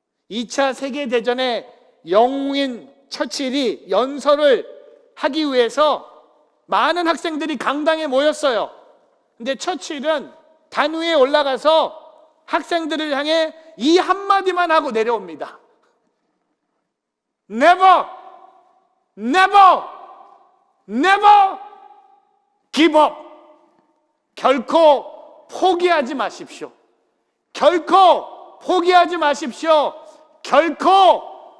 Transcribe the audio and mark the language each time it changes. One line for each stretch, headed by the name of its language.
Korean: 2차 세계대전에 영웅인 처칠이 연설을 하기 위해서 많은 학생들이 강당에 모였어요. 근데 처칠은 단위에 올라가서 학생들을 향해 이 한마디만 하고 내려옵니다.
English: Never, never, never give up.
Korean: 결코 포기하지 마십시오. 결코 포기하지 마십시오. 결코.